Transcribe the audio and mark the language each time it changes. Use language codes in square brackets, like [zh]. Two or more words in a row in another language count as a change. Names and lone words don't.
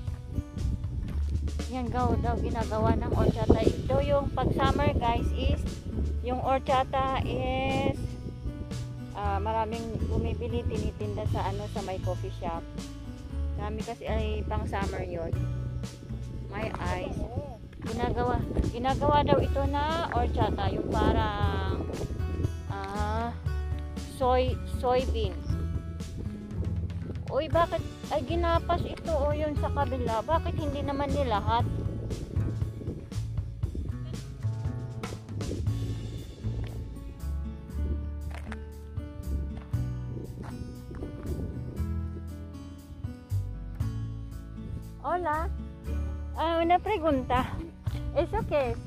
[tl] Yan daw ginagawa ng orchata. Ito yung pag summer guys is yung orchata is maraming bumibili, tinitinda sa ano, sa may coffee shop. Kami kasi ay pang summer yon. [en] My eyes. [tl] Ginagawa daw ito na orchata, yung parang soybean. Uy, bakit ay ginapas ito o yun sa kabila? Bakit hindi naman nilahat? [es] Hola. Una pregunta. ¿Es o qué es?